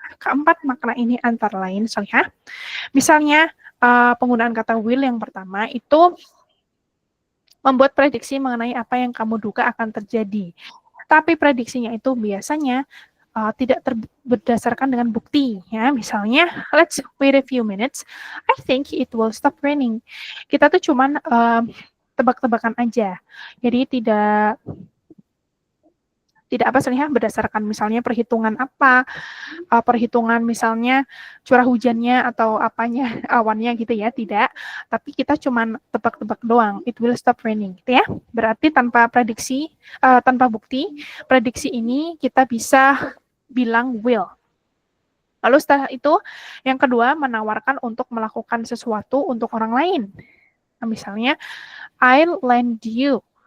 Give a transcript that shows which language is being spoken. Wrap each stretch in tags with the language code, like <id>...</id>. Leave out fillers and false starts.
<id>Keempat makna ini antara lain, soalnya. Misalnya, penggunaan kata will yang pertama itu membuat prediksi mengenai apa yang kamu duga akan terjadi. Tapi prediksinya itu biasanya tidak berdasarkan dengan bukti. Ya, misalnya,</id> <en>let's wait a few minutes. I think it will stop raining.</en> <id>Kita tuh cuman tebak-tebakan aja. Jadi tidak berdasarkan misalnya perhitungan perhitungan misalnya curah hujannya atau apanya, awannya gitu ya, tidak. Tapi kita cuman tebak-tebak doang,</id> <en>it will stop raining</en> <id>gitu ya. Berarti tanpa bukti, prediksi ini kita bisa bilang will. Lalu setelah itu, yang kedua, menawarkan untuk melakukan sesuatu untuk orang lain. Nah, misalnya,</id> <en>I'll lend you.</en>